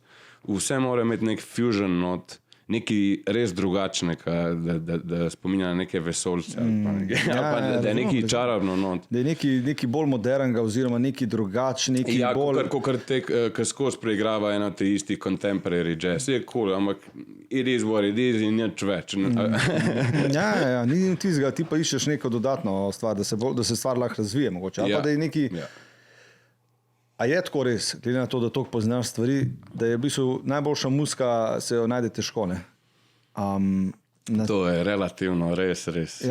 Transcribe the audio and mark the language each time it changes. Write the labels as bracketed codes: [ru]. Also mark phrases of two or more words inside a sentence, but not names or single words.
[sl] Vse mora imeti nek fusion not, nekaj res drugačnega, da spominja na neke vesoljce. Da je nekaj čarobno not. Da je nekaj bolj modernega, oziroma nekaj drugačnega. Ja, kot te, ki skozi preigrava eno te isti [en] contemporary jazz. [sl] Je cool, ampak [en] it is what it is [sl] in nič več. Ja, ni tistega, ti pa iščeš neko dodatno stvar, da se stvar lahko razvije mogoče. Ali pa da je neki... A je tako res, glede na to, da toliko poznaš stvari, da je v bistvu najboljša muzika, se jo najde težko, ne? To je relativno, res. Ja.